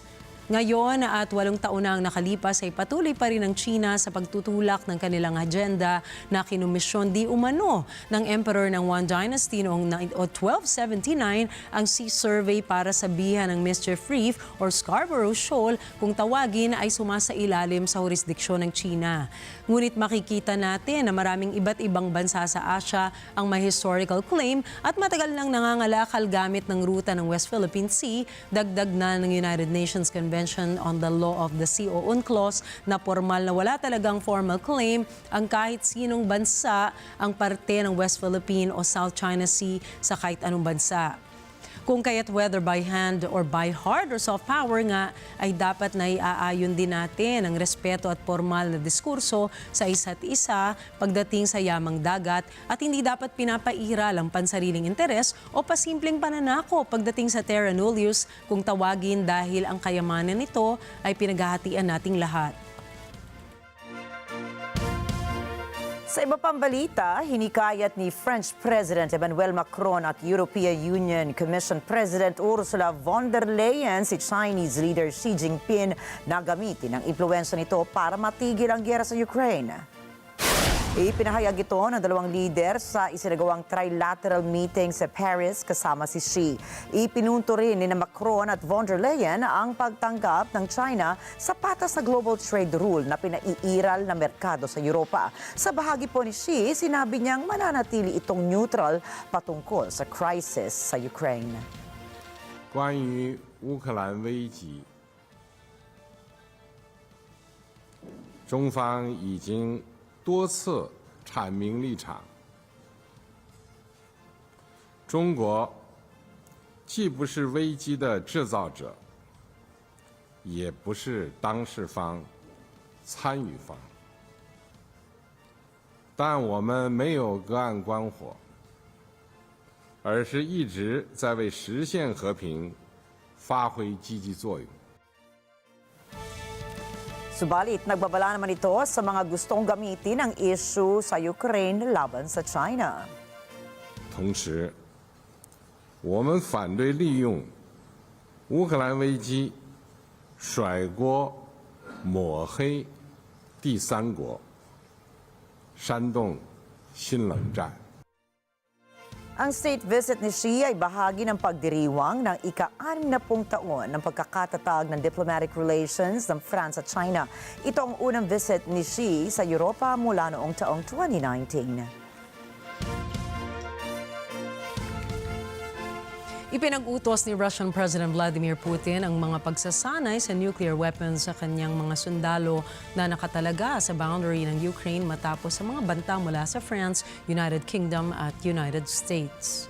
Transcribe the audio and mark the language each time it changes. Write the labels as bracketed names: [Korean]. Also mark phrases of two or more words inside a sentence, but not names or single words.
[Filipino] Ngayon at 8 taon na ang nakalipas ay patuloy pa rin ang China sa pagtutulak ng kanilang agenda na kinumisyon di umano ng Emperor ng Yuan Dynasty noong 1279 ang Sea Survey para sabihan ng Mischief Reef or Scarborough Shoal kung tawagin ay sumasailalim sa jurisdiksyon ng China. Ngunit makikita natin na maraming iba't ibang bansa sa Asia ang may [English] historical claim [Filipino] at matagal nang nangangalakal gamit ng ruta ng West Philippine Sea, dagdag na ng United Nations Convention on the Law of the Sea o UNCLOS na formal na wala talagang [English] formal claim [Filipino] ang kahit sinong bansa ang parte ng West Philippine o South China Sea sa kahit anong bansa. Kung kaya't [English] whether by hand or by hard or soft power [Filipino] nga ay dapat na iaayon din natin ang respeto at formal na diskurso sa isa't isa pagdating sa yamang dagat at hindi dapat pinapairal ang pansariling interes o pasimpleng pananako pagdating sa [Latin] terra nullius [Filipino] kung tawagin dahil ang kayamanan nito ay pinaghahatian nating lahat. Sa iba pang balita, hinikayat ni [English] French President [Filipino] Emmanuel Macron at European Union Commission President Ursula von der Leyen si [English] Chinese leader [Filipino] Xi Jinping na gamitin ang impluwensya nito para matigil ang giyera sa Ukraine. Ipinahayag ito ng dalawang lider sa isinagawang [English] trilateral meeting [Filipino] sa Paris kasama si Xi. Ipinunto rin ni Macron at von der Leyen ang pagtanggap ng China sa patas na [English] global trade rule [Filipino] na pinaiiral na merkado sa Europa. Sa bahagi po ni Xi, sinabi niyang mananatili itong neutral patungkol sa crisis sa Ukraine. [Chinese] 关于乌克兰危机，中方已经多次阐明立场。中国既不是危机的制造者，也不是当事方、参与方，但我们没有隔岸观火，而是一直在为实现和平发挥积极作用。 [Filipino] Subalit, nagbabala naman ito sa mga gustong gamitin ang issue sa Ukraine laban sa China. [Chinese] 同时，我们反对利用乌克兰危机甩锅抹黑第三国，煽动新冷战。 [Filipino] Ang [English] state visit [Filipino] ni Xi ay bahagi ng pagdiriwang ng ika-60 taon ng pagkakatatag ng [English] diplomatic relations [Filipino] ng France at China. Ito ang unang visit ni Xi sa Europa mula noong taong 2019. Ipinag-utos ni [English] Russian President [Filipino] Vladimir Putin ang mga pagsasanay sa [English] nuclear weapons [Filipino] sa kanyang mga sundalo na nakatalaga sa boundary ng Ukraine matapos sa mga banta mula sa France, United Kingdom at United States.